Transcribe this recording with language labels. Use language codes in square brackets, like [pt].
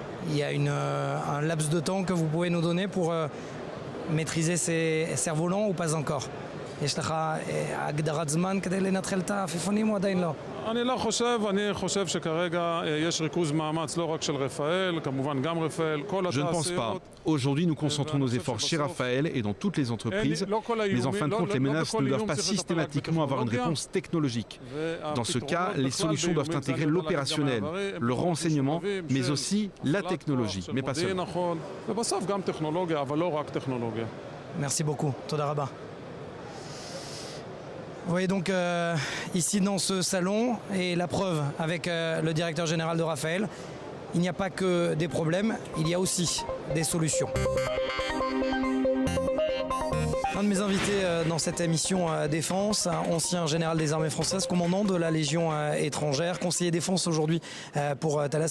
[fr] Il y a un laps de temps que vous pouvez nous donner pour maîtriser ces cerfs-volants ou pas encore? [he] יש לך הגדרת זמן כדי לנטרל את העפיפונים או עדיין לא? אני חושב שכרגע יש ריכוז מאמץ לא רק של רפאל, כמובן גם רפאל, כל [fr] Je ne pense pas. Aujourd'hui, nous concentrons nos efforts chez Rafael et dans toutes les entreprises, mais en fin de compte, les menaces ne doivent pas systématiquement avoir une réponse technologique. Dans ce cas, les solutions doivent intégrer l'opérationnel, le renseignement, mais aussi la technologie, mais pas seulement. [he] ובסוף גם טכנולוגיה, אבל לא רק טכנולוגיה. [fr] Merci beaucoup. [he] תודה רבה. [fr] Vous voyez donc ici dans ce salon, et la preuve avec le directeur général de Rafael, il n'y a pas que des problèmes, il y a aussi des solutions. Un de mes invités dans cette émission Défense, ancien général des armées françaises, commandant de la Légion étrangère, conseiller défense aujourd'hui pour Thales.